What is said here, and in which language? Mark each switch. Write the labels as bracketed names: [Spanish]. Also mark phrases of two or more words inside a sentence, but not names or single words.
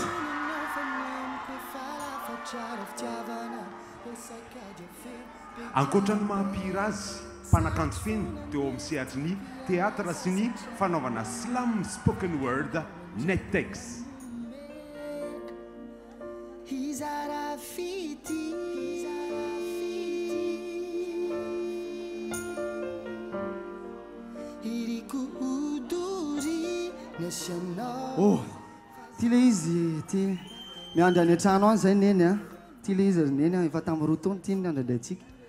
[Malagasy] ankoatrany mahampihira azy mpanakanjo feny teo amin'ny sehatry ny teatra sy ny fanaovana [English] slam spoken word [Malagasy] Netex oh ty le izy ty miandry any an-trano any zay neny a ty le izy neny a efa tamin'ny roa taona ty ny andradraitsika